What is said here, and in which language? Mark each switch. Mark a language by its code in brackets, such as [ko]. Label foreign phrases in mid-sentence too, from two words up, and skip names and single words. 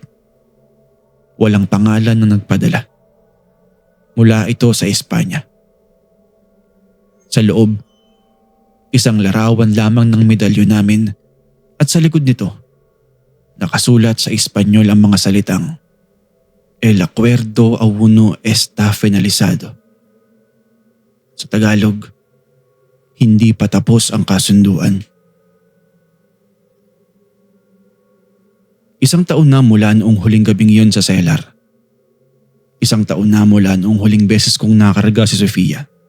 [tl] Walang pangalan na nagpadala. Mula ito sa Espanya. Sa loob, isang larawan lamang ng medalyo namin at sa likod nito, nakasulat sa Espanyol ang mga salitang [es] El acuerdo aún no está finalizado. [tl] Sa Tagalog, hindi pa tapos ang kasunduan. Isang taon na mula noong huling gabing yun sa cellar. Isang taon na mula noong huling beses kong nakarga si Sofia.